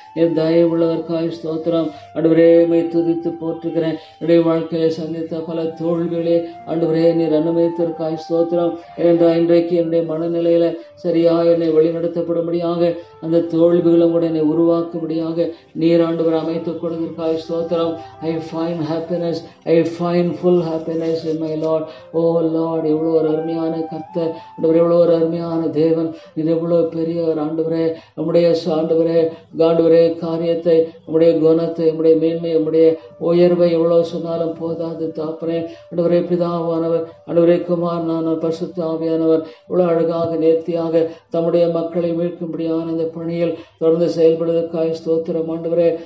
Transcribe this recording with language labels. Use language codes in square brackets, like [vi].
[ta] நீர் தயவு உள்ளவர்காய் ஸ்தோத்திரம் ஆண்டவரே. உம்மை துதித்து போற்றுகிறேன். என்னுடைய வாழ்க்கையை சந்தித்த பல தோல்விகளே ஆண்டவரே நீர் அனுமதித்திற்காய் ஸ்தோத்திரம். ஏனென்றால் இன்றைக்கு என்னுடைய மனநிலையில சரியாக என்னை வழிநடத்தப்படும்படியாக அந்த தோல்விகளும் கூட என்னை உருவாக்கும்படியாக நீர் ஆண்டவர் அமைத்துக் கொடுத்திருக்காய் ஸ்தோத்திரம். [en] I find happiness, I find full happiness in my Lord. Oh Lord, [ta] எவ்வளோ ஒரு அருமையான கர்த்தர் ஆண்டவரே, எவ்வளோ ஒரு அருமையான தேவன். இது எவ்வளோ பெரியவர் ஆண்டவரே. நம்முடைய ஆண்டவரே ஆண்டவரே காரியத்தை, நம்முடைய குணத்தை, நம்முடைய மேன்மை, நம்முடைய உயர்வை எவ்வளோ சொன்னாலும் போதாது தாப்பனே. ஆண்டவரே பிதாவானவர், ஆண்டவரே குமாரனானவர், பரிசுத்த ஆவியானவர் இவ்வளோ அழகாக நேர்த்தியாக தம்முடைய மக்களை மீட்கும்படியான இந்த பணியில் தொடர்ந்து செயல்படுவதற்காக ஸ்தோத்திரம் ஆண்டவரே.